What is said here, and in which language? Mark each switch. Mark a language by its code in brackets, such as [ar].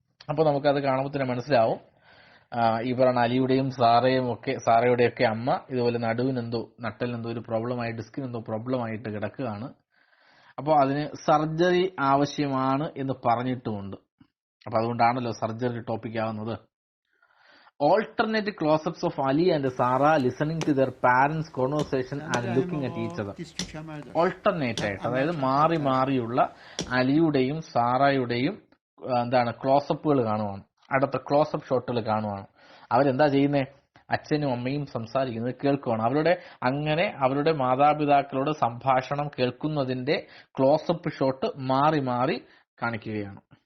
[ml] അപ്പോൾ നമുക്കത് കാണുമ്പോൾ തന്നെ മനസ്സിലാവും ഈ പറയുന്ന അലിയുടെയും സാറയുടെയൊക്കെ അമ്മ ഇതുപോലെ നട്ടലിനെന്തോ ഒരു പ്രോബ്ലമായി, ഡിസ്കിനെന്തോ പ്രോബ്ലമായിട്ട് കിടക്കുകയാണ്. അപ്പോൾ അതിന് സർജറി ആവശ്യമാണ് എന്ന് പറഞ്ഞിട്ടുമുണ്ട്. അപ്പൊ അതുകൊണ്ടാണല്ലോ സർജറി ടോപ്പിക് ആവുന്നത്. [en] Alternate close-ups of Ali and Sarah listening to their parents' conversation and looking at each other. [ml] Alternate ആയിട്ട്, അതായത് മാറി മാറിയുള്ള അലിയുടെയും സാറയുടെയും ക്ലോസപ്പുകൾ കാണുവാണ്, അടുത്ത ക്ലോസപ്പ് ഷോട്ടുകൾ കാണുവാണ്. അവരെന്താ ചെയ്യുന്നത്? അച്ഛനും അമ്മയും സംസാരിക്കുന്നത് കേൾക്കുവാണ്. അവരുടെ മാതാപിതാക്കളുടെ സംഭാഷണം കേൾക്കുന്നതിന്റെ ക്ലോസപ്പ് ഷോട്ട് മാറി മാറി കാണിക്കുകയാണ്.